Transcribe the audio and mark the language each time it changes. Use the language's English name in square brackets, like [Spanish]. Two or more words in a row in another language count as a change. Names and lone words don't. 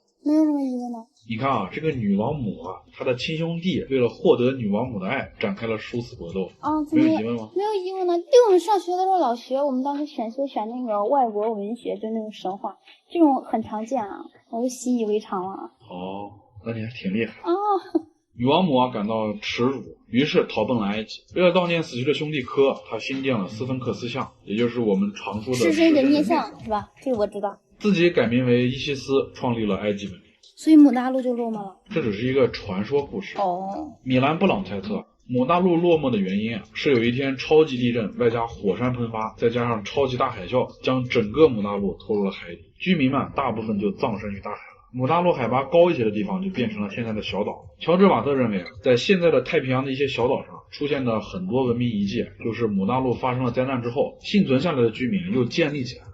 [Chinese] 沒有什麼疑問呢。你看啊，這個女王母啊，她的親兄弟為了獲得女王母的愛，展開了殊死搏鬥。沒有疑問嗎？沒有疑問呢。對，我們上學的時候老學，我們當時選修選那個外國文學，就那種神話，這種很常見啊，我就習以為常了。哦，那你還挺厲害啊。女王母啊感到恥辱，於是逃奔了埃及。為了悼念死去的兄弟科，他新建了斯芬克斯像，也就是我們常說的獅身人面像，是吧？這個我知道。自己改名為伊西斯，創立了埃及文明。所以姆大陸就落寞了。這只是一個傳說故事。哦。米蘭布朗猜測，姆大陸落寞的原因是有一天超級地震，外加火山噴發，再加上超級大海嘯，將整個姆大陸拖入了海底，居民們大部分就葬身於大海了。姆大陸海拔高一些的地方就變成了現在的小島。喬治瓦特認為，在現在的太平洋的一些小島上出現的很多文明遺跡，就是姆大陸發生了災難之後，幸存下來的居民又建立起來。